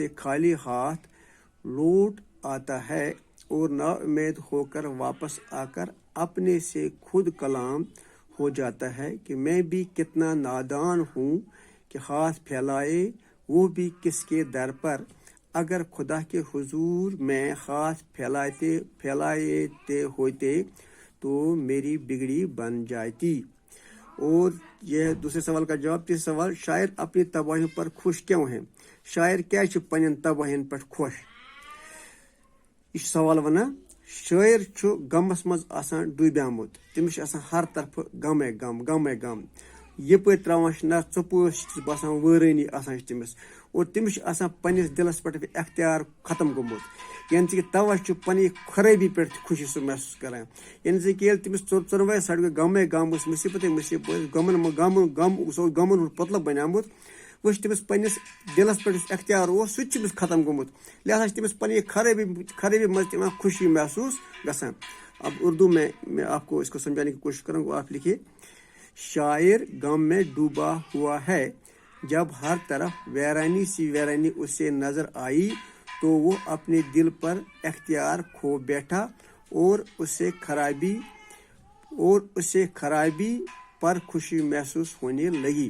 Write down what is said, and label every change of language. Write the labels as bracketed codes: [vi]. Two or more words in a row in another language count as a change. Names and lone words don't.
[ur] خالی ہاتھ لوٹ آتا ہے، اور نا امید ہو کر واپس آ کر اپنے سے خود کلام ہو جاتا ہے کہ میں بھی کتنا نادان ہوں کہ ہاتھ پھیلائے وہ بھی کس کے در پر اگر خدا کے حضور میں ہاتھ پھیلائے ہوتے تو میری بگڑی بن جاتی. اور یہ دوسرے سوال کا جواب. تیسرا سوال، شاعر اپنی تباہیوں پر خوش کیوں ہیں؟ [ks] شاعر کیا چھُ پننٮ۪ن تباہین پٮ۪ٹھ خۄش؟ یہ سوال ونان، شاعر چھُ غمس منٛز آسان ڈوٗبیومُت، تٔمِس چھُ آسان ہر طرفہٕ غمے غم، یپٲرۍ تراوان چھِ نہ ژۄپٲرۍ چھِ باسان وٲرٲنی آسان چھِ تٔمِس، اور تٔمِس چھُ آسان پننِس دلس پٮ۪ٹھ اختیار ختم گوٚمُت، [ur] یعنی کہ [ks] توے چھُ پننہِ خرٲبی پٮ۪ٹھ خوشی سُہ محسوٗس کران. [ur] یعنی کہ [ks] ییٚلہِ تٔمِس ژۄنوَے سایڈٕ غمے غم اوس، مُصیبتٕے مُصیبت، غم سُہ اوس غمن ہُنٛد پۄتلہٕ بنیومُت، وو تٔمِس پننِس دلس پےٚ اختیار سُہ ختم گوٚمُت لہٰذا تٔمِس پننۍ خرٲبی منز خوشی محسوس گسان. [ur] اب اردو میں میں آپ کو اس کو سمجھانے کی کوشش کروں گا. آپ لکھیے، شاعر غم میں ڈوبا ہوا ہے، جب ہر طرف ویرانی سی ویرانی اسے نظر آئی تو وہ اپنے دل پر اختیار کھو بیٹھا اور اسے خرابی پر خوشی محسوس ہونے لگی.